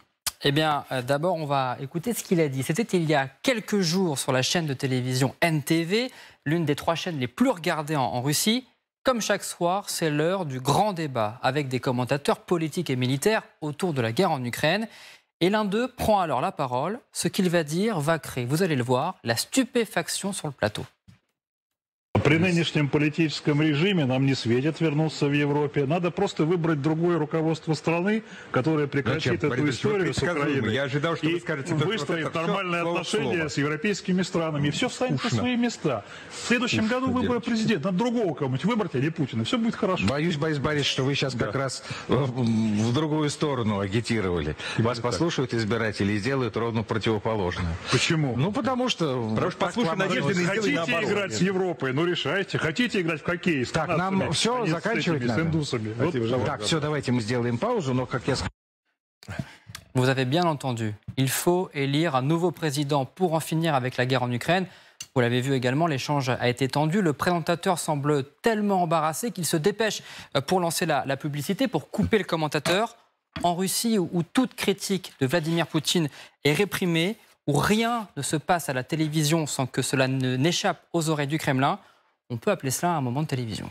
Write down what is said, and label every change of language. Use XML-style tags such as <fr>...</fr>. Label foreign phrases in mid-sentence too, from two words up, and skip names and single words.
<fr>Eh bien, d'abord, on va écouter ce qu'il a dit. C'était il y a quelques jours sur la chaîne de télévision NTV, l'une des 3 chaînes les plus regardées en Russie. Comme chaque soir, c'est l'heure du grand débat avec des commentateurs politiques et militaires autour de la guerre en Ukraine. Et l'un d'eux prend alors la parole. Ce qu'il va dire va créer, vous allez le voir, la stupéfaction sur le plateau.</fr> <ru>При нынешнем политическом режиме нам не светит вернуться в Европе. Надо просто выбрать другое руководство страны, которое прекратит эту историю с Украиной. Я ожидал, что вы скажете, и выстроит нормальные отношения с европейскими странами. И все встанет на свои места. В следующем году выборы президента. Надо другого кого-нибудь выбрать, а не Путина. Все будет хорошо. Боюсь, Борис, что вы сейчас как раз в другую сторону агитировали. Вас послушают избиратели и сделают ровно противоположное. Почему? Ну, потому что послушай, Надежда, хотите играть с Европой? Ну, решайте. Хотите играть в хоккей с так, нам все заканчивать надо. С индусами. Вот, так, все, давайте мы сделаем паузу, но как я сказал...</ru> <fr>Vous avez bien entendu, il faut élire un nouveau président pour en finir avec la guerre en Ukraine. Vous l'avez vu également, l'échange a été tendu. Le présentateur semble tellement embarrassé qu'il se dépêche pour lancer la publicité, pour couper le commentateur. En Russie, où toute critique de Vladimir Poutine est réprimée, où rien ne se passe à la télévision sans que cela n'échappe aux oreilles du Kremlin, on peut appeler cela un moment de télévision.</fr>